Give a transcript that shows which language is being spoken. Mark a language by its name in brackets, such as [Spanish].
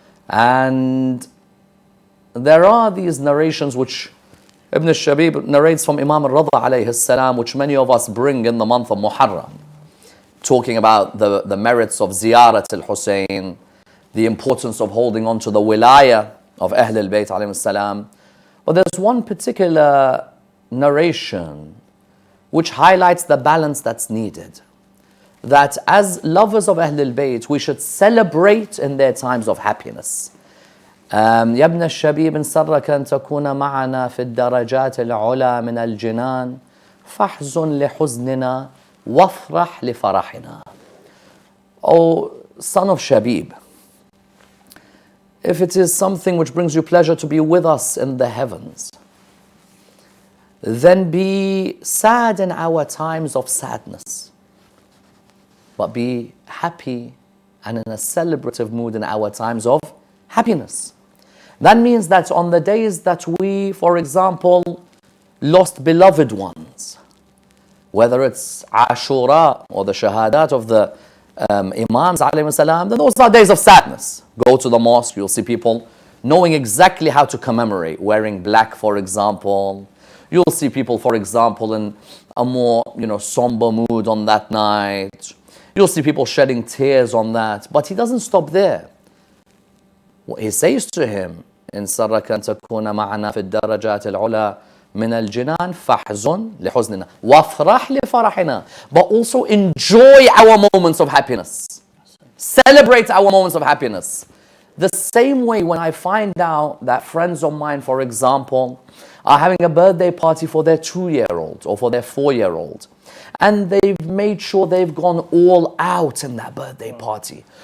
[English] And there are these narrations which Ibn al-Shabib narrates from Imam Al alayhi salam, which many of us bring in the month of Muharram, talking about the merits of Ziyarat al-Hussein, the importance of holding on to the wilayah of Ahl al-Bayt alayhi salam. But there's one particular narration which highlights the balance that's needed. That as lovers of Ahl al-Bayt, we should celebrate in their times of happiness. [Arabic] يا ابن الشبيب إن سرك أن تكون معنا في الدرجات العلى من الجنان فاحزن لحزننا وافرح لفرحنا. [English] O son of Shabib, if it is something which brings you pleasure to be with us in the heavens, then be sad in our times of sadness, but be happy and in a celebrative mood in our times of happiness. That means that on the days that we, for example, lost beloved ones, whether it's Ashura or the Shahadat of the Imams alayhi salam, then those are days of sadness. Go to the mosque, you'll see people knowing exactly how to commemorate, wearing black, for example. You'll see people, for example, in a more somber mood on that night. You'll see people shedding tears on that. But he doesn't stop there. What he says to him, [Arabic] إن سرك أن تكون معنا في الدرجات العلى من الجنان فاحزن لحزننا وافرح لفرحنا. [English] But also enjoy our moments of happiness. Celebrate our moments of happiness. The same way when I find out that friends of mine, for example, are having a birthday party for their 2-year-old or for their 4-year-old, and they've made sure they've gone all out in that birthday party.